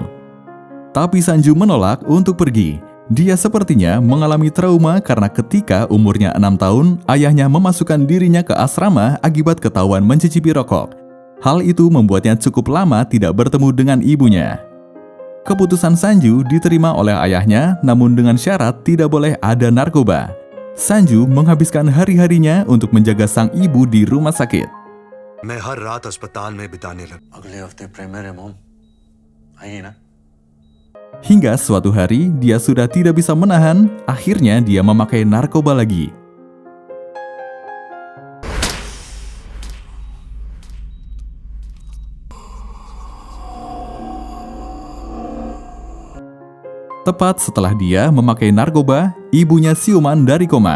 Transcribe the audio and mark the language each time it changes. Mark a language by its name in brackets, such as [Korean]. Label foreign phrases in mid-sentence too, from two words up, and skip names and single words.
[Indonesian] Tapi Sanju menolak untuk pergi. Dia sepertinya mengalami trauma karena ketika umurnya 6 tahun, ayahnya memasukkan dirinya ke asrama akibat ketahuan mencicipi rokok. Hal itu membuatnya cukup lama tidak bertemu dengan ibunya. Keputusan Sanju diterima oleh ayahnya, namun dengan syarat tidak boleh ada narkoba. Sanju menghabiskan hari-harinya untuk menjaga sang ibu di rumah sakit. [Hindi] मैं हर रात अस्पताल में बिताने लगा। अगले हफ्ते प्रीमियर है मॉम, आइए ना। [Indonesian] Hingga suatu hari dia sudah tidak bisa menahan, akhirnya dia memakai narkoba lagi. Tepat setelah dia memakai narkoba, ibunya siuman dari koma.